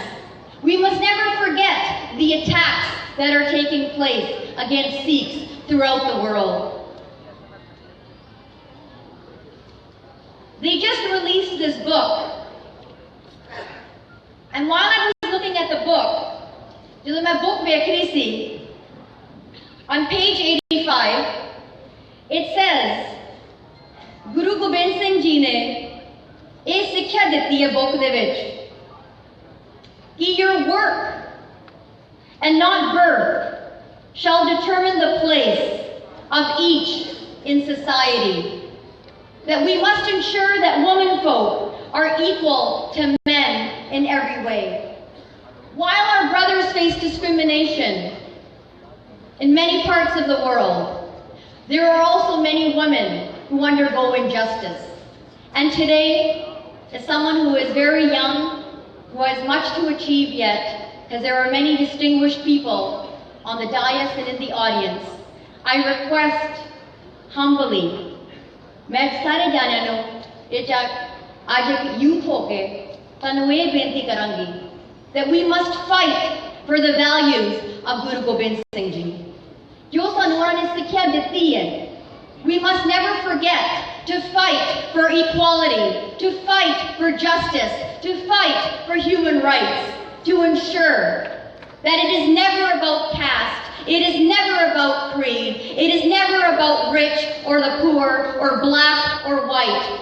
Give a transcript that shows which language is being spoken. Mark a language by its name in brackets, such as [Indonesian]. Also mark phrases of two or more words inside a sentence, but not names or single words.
[English] We must never forget the attacks that are taking place against Sikhs throughout the world. They just released this book. And while I was looking at the book, [Punjabi] ਜਦੋਂ ਮੈਂ book ਵੇਖ ਰਹੀ ਸੀ, [English] on page 85, it says, [Punjabi] Guru Gobind Singh Ji ने ਇਹ ਸਿੱਖਿਆ ਦਿੱਤੀ ਹੈ book ਦੇ ਵਿੱਚ ਕਿ [English] your work and not birth shall determine the place of each in society. That we must ensure that womenfolk are equal to men in every way. While our brothers face discrimination in many parts of the world, there are also many women who undergo injustice. And today, as someone who is very young, who has much to achieve yet, because there are many distinguished people on the dais and in the audience, I request humbly, [Punjabi] ਮੈਂ ਸਾਰੇ ਜਾਣੇ ਨੂੰ ਅੱਜ ਇੱਕ youth ਹੋਕੇ ਤੁਹਾਨੂੰ ਇਹ ਬੇਨਤੀ ਕਰਾਂਗੀ [English] that we must fight for the values of Guru Gobind Singh Ji. [Punjabi] ਜੋ ਸਾਨੂੰ ਆ ਨੇ ਸਿੱਖਿਆ ਦਿੱਤੀ ਹੈ, [English] we must never forget to fight for equality, to fight for justice, to fight for human rights, to ensure that it is never about caste, it is never about creed, it is never about rich or the poor or black or white.